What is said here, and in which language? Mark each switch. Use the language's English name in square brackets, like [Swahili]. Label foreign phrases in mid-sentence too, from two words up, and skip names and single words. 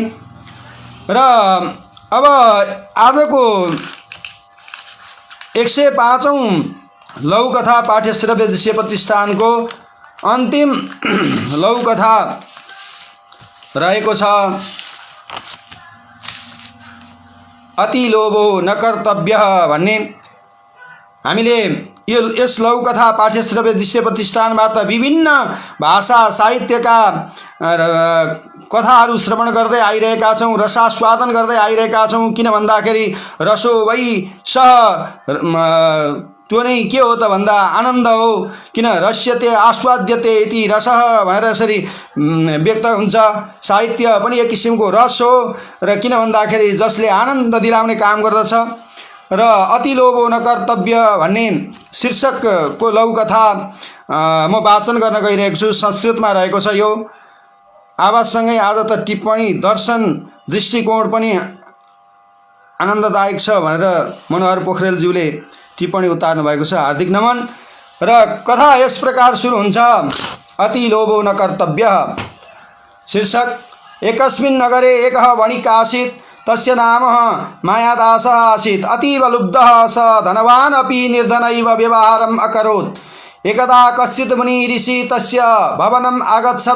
[Nepali] र अब आजको 105औं लघुकथा पाठ्यश्रव्य दृश्य प्रतिष्ठानको अन्तिम लघुकथा रहेको छ [Sanskrit] अति लोभो न कर्तव्य [Nepali] भन्ने। हामीले यस लघुकथा पाठ्यश्रव्य दृश्य प्रतिष्ठानबाट विभिन्न भाषा साहित्यका कथाहरू श्रवण गर्दै आइरहेका छौँ, रसास्वादन गर्दै आइरहेका छौँ। किन भन्दाखेरि [Sanskrit] रसो वै सह, [Nepali] त्यो नै के हो त भन्दा आनन्द हो। किन [Sanskrit] रस्यते आस्वाद्यते इति रसः [Nepali] भनेर यसरी व्यक्त हुन्छ। साहित्य पनि एक किसिमको रस हो। र किन भन्दाखेरि जसले आनन्द दिलाउने काम गर्दछ। र [Sanskrit] अति लोभो न कर्तव्य [Nepali] भन्ने शीर्षकको लघुकथा म वाचन गर्न गइरहेको छु। संस्कृतमा रहेको छ यो। आवाजसँगै आज त टिप्पणी, दर्शन, दृष्टिकोण पनि आनन्ददायक छ भनेर मनोहर पोखरेलज्यूले टिप्पणी उतार्नु भएको छ। हार्दिक नमन। र कथा यस प्रकार सुरु हुन्छ। [Sanskrit] अति लोभो न कर्तव्य। शीर्षक: एकस्मिन् नगरे एकः वणिक् आसीत्, तस्य नाम मायादासः आसीत्। अतीव लुब्धः स धनवान् अपि निर्धनैव व्यवहारम् अकरोत्। एकदा कश्चित् मुनि ऋषि तस्य भवनम् आगच्छत्।